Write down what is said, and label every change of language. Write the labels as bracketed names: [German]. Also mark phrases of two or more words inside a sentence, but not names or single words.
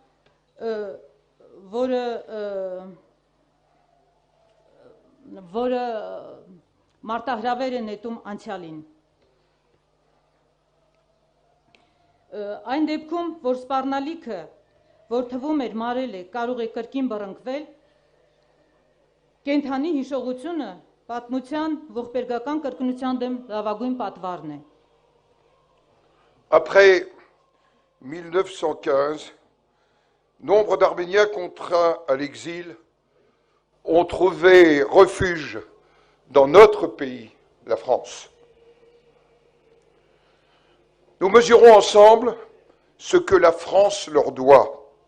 [Armenian] որը մարտահրավեր է նետում անցյալին։ Այն դեպքում, որ սպառնալիքը, որ թվում էր մարել է, կարող է կրկին բռնկվել, կենթանի հիշողությունը պատմության ողբերգական կրկնության դեմ լավագույն պատվարն է։ [French] Après 1915, nombre d'Arméniens contraints à l'exil ont trouvé refuge dans notre pays, la France. Nous mesurons ensemble ce que la France leur doit.